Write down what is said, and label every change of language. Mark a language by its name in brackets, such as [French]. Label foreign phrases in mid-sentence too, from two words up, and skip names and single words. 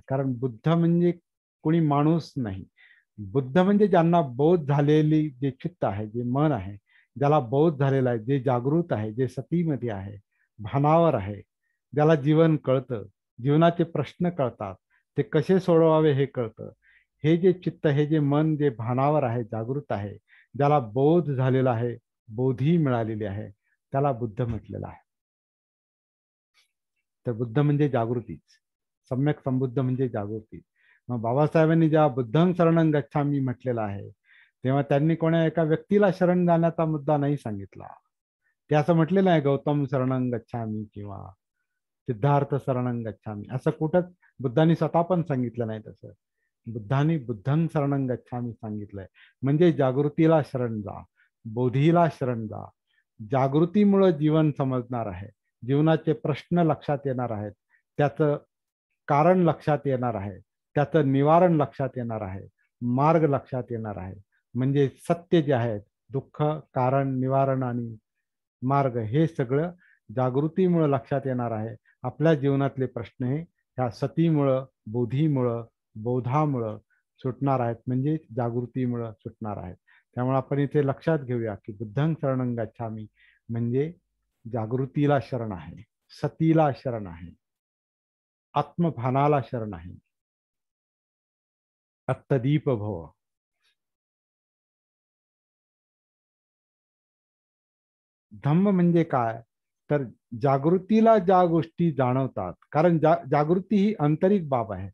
[Marathi] कारण बुद्ध म्हणजे कोणी माणूस नाही. बुद्ध म्हणजे ज्यांना बोध झालेली जे चित्त आहे, जे मन आहे, ज्याला बोध झालेला आहे, जे जागृत आहे, जे सतीमध्ये आहे, भानावर आहे, ज्याला जीवन कळतं, जीवनाचे प्रश्न कळतात, ते कसे सोडवावे हे कळतं, हे जे चित्त, हे जे मन, जे भानावर आहे, जागृत आहे, ज्याला बोध झालेला आहे, बोधी मिळालेली आहे, त्याला बुद्ध म्हटलेलं आहे. तर बुद्ध म्हणजे जागृतीच, सम्यक संबुद्ध म्हणजे जागृती. मग बाबासाहेबांनी जेव्हा [Pali] बुद्धं शरणं गच्छामि [Marathi] म्हटलेलं आहे, तेव्हा त्यांनी कोणा एका व्यक्तीला शरण जाण्याचा मुद्दा नाही सांगितला. ते असं म्हटलेलं आहे [Pali] गौतम शरणं गच्छामि [Marathi] किंवा [Pali] सिद्धार्थ शरणं गच्छामि, [Marathi] असं कुठंच बुद्धांनी स्वतः पण सांगितलं नाही. तसं बुद्धांनी [Pali] बुद्धं शरणं गच्छामि [Marathi] सांगितलंय, म्हणजे जागृतीला शरण जा, बोधीला शरण जा. जागृतीमुळं जीवन समजणार आहे, जीवनाचे प्रश्न लक्षात येणार आहेत, त्याचं कारण लक्षात येणार आहे, त्याचं निवारण लक्षात येणार आहे, मार्ग लक्षात येणार आहे. म्हणजे सत्य जे आहेत, दुःख, कारण, निवारण आणि मार्ग, हे सगळं जागृतीमुळं लक्षात येणार आहे. आपल्या जीवनातले प्रश्न हे ह्या सतीमुळं, बोधीमुळं, बोधामुळं सुटणार आहेत, म्हणजे जागृतीमुळं सुटणार आहेत. त्यामुळे आपण इथे लक्षात घेऊया की [Pali] बुद्धं शरणं गच्छामि [Marathi] म्हणजे जागृतीला शरण आहे, सतीला शरण आहे, आत्मभानाला शरण आहे, [Pali] अत्तदीप भव. [Marathi] धम्म म्हणजे काय, तर जागृतीला ज्या गोष्टी जाणवतात, कारण जागृती ही आंतरिक बाब आहे.